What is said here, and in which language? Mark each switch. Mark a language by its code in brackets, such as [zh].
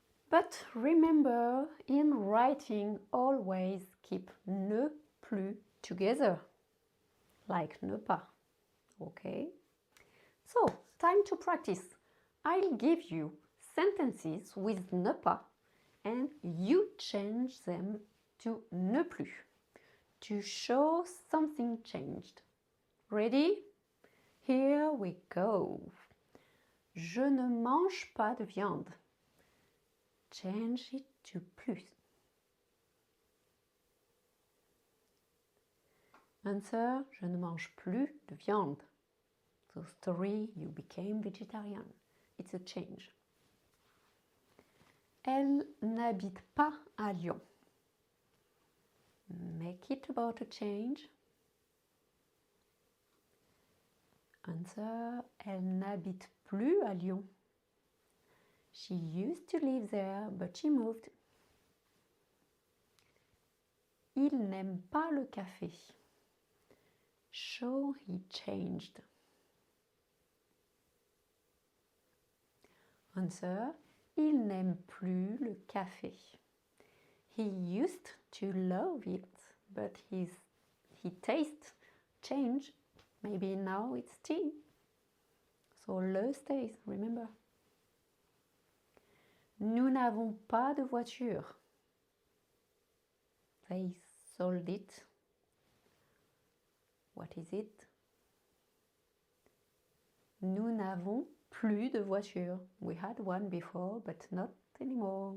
[en] But remember, in writing, always keep ne plus together, like ne pas, okay? So, time to practice. I'll give you sentences with ne pas and you change them to ne plus to show something changed. Ready? Here we go. [fr] Je ne mange pas de viande. [en] Change it to plus. [fr] Answer, je ne mange plus de viande. [en] So story, you became vegetarian. It's a change. [fr] Elle n'habite pas à Lyon. [en] Make it about a change. [fr] Answer, elle n'habite plus à Lyon. [en] She used to live there, but she moved. [fr] Il n'aime pas le café. [en] Show he changed. Answer, [fr] il n'aime plus le café. [en] He used to love it, but he taste changed. Maybe now it's tea. So le stays, remember. [fr] Nous n'avons pas de voiture. [en] They sold it. What is it? [fr] Nous n'avons plus de voiture. [en] We had one before, but not anymore.